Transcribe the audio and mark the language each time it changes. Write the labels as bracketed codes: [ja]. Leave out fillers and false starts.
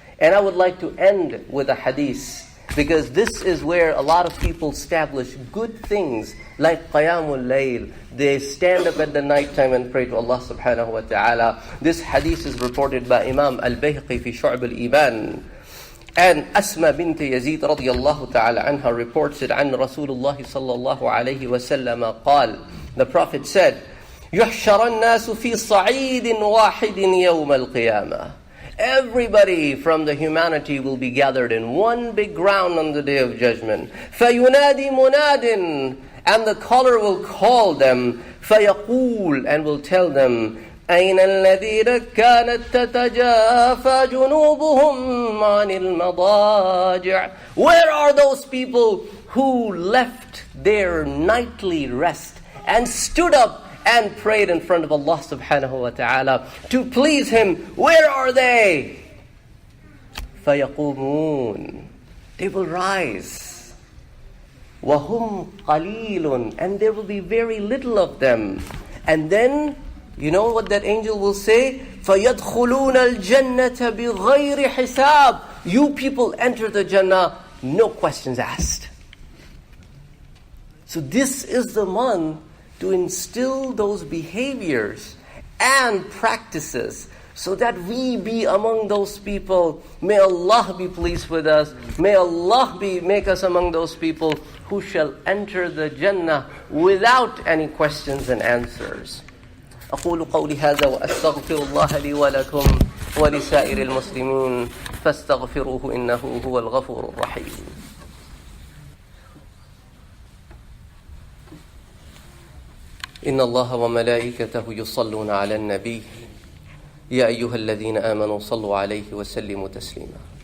[en] And I would like to end with a hadith, because this is where a lot of people establish good things like Qiyamul Layl. They stand up at the night time and pray to Allah subhanahu wa ta'ala. This hadith is reported by Imam Al-Bayhaqi fi Shu'ab al-Iman. And Asma bint Yazid radiyallahu ta'ala anha reports it [ar] عن رسول الله صلى الله عليه وسلم قال, [en] the Prophet said, [ar] يحشر الناس في صعيد واحد يوم القيامة. [en] Everybody from the humanity will be gathered in one big ground on the day of judgment. [ar] فينادي مناد, [en] and the caller will call them. [ar] فيقول, [en] and will tell them, [ar] أين الذين كانت تتجافى جنوبهم عن المضاجع. [en] Where are those people who left their nightly rest and stood up and prayed in front of Allah subhanahu wa ta'ala to please Him? Where are they? [ar] فيقومون, [en] they will rise. [ar] وهم قليل, [en] and there will be very little of them. And then, you know what that angel will say? [ar] فَيَدْخُلُونَ الْجَنَّةَ بِغَيْرِ حِسَابٍ. [en] You people enter the Jannah, no questions asked. So this is the month to instill those behaviors and practices so that we be among those people. May Allah be pleased with us. May Allah make us among those people who shall enter the Jannah without any questions and answers. [ar] أقول قولي هذا وأستغفر الله لي ولكم ولسائر المسلمين فاستغفروه إنه هو الغفور الرحيم. إن الله وملائكته يصلون على النبي يا أيها الذين آمنوا صلوا عليه وسلموا تسليما.